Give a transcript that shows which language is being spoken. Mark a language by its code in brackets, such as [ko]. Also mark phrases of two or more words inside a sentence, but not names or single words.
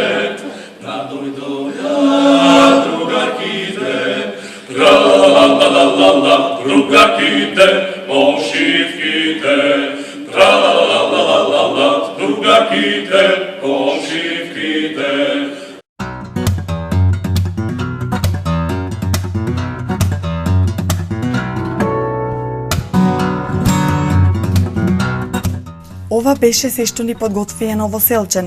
[mk] дојдоја другарките, тра-ла-ла-ла-ла, другарките, комшивките, тра-ла-ла-ла-ла, другарките, комшивките. Ова беше се што ни подготвија Новоселчани.